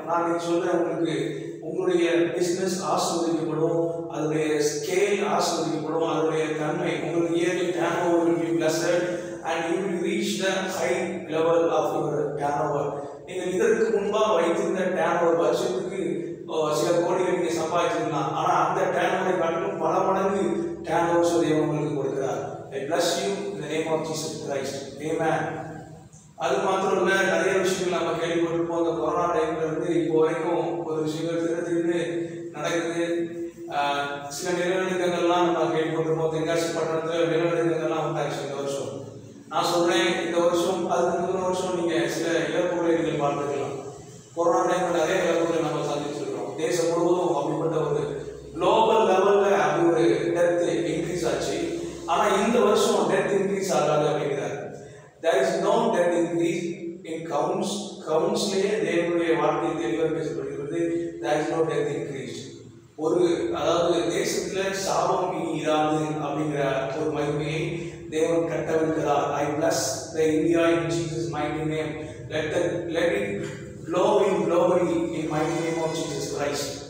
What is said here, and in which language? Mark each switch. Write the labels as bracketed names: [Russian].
[Tamil] நான் நீங்க சொல்றேன், உங்களுக்கு உங்களுடைய பிஸ்னஸ் ஆஸ்வதிக்கப்படும், அதனுடைய ஸ்கேல் ஆஸ்வதிக்கப்படும், அதனுடைய தன்மை உங்களுக்கு yearly turn over [English] will be blessed and you will reach the high level of your turnover. [Tamil] நீங்கள் இதற்கு முன்பாக வைத்திருந்த டேர்ன் ஓவர் வருஷத்துக்கு சில கோடிகள் நீங்க சம்பாதிச்சிருக்கலாம், ஆனா அந்த டேர்ன் ஓவரை காட்டிலும் பல மடங்கு டேர்ன் ஓவர்ஸ் தேவன் உங்களுக்கு கொடுக்கிறார். [English] I bless you in the name of Jesus Christ. Amen. [Tamil] அது மாத்திரம் இல்லை, நிறைய விஷயங்கள் நம்ம கேள்விப்பட்டிருப்போம். அந்த கொரோனா டைம்ல இருந்து இப்போ வரைக்கும் ஒரு விஷயங்கள் திரு நடக்குது. சில நிலநடுக்கங்கள்லாம் நம்ம கேள்விப்பட்டிருப்போம். தென்காசி பட்டணத்தில் நிலநடுக்கங்கள்லாம் உண்டாச்சு இந்த வருஷம். நான் சொல்றேன், இந்த வருஷம் அதுக்கு முந்தின வருஷம் நீங்க சில இழப்புகளை நீங்கள் பார்த்துக்கலாம். கொரோனா டைம்ல நிறைய இழப்புகளை நம்ம சந்திச்சிருக்கிறோம். தேசம் முழுவதும் அப்படிப்பட்ட ஒரு குளோபல் லெவல்ல அப்படி ஒரு டெத் இன்க்ரீஸ் ஆச்சு. ஆனா இந்த வருஷம் டெத் இன்க்ரீஸ் ஆகாது அப்படிங்கிறார். [English] There is no death increase in counts-லயே [Tamil] தேவனுடைய வார்த்தை தெளிவாக பேசப்படுகிறது. [English] There is no death increase. [Tamil] ஒரு அதாவது தேசத்துல சாபம் இனி இராது அப்படிங்கிற ஒரு மகிமையை தேவன் கட்டவிழ்க்கிறார். [English] I bless the India in Jesus mighty name. Let it glow in glory in mighty name of Jesus Christ.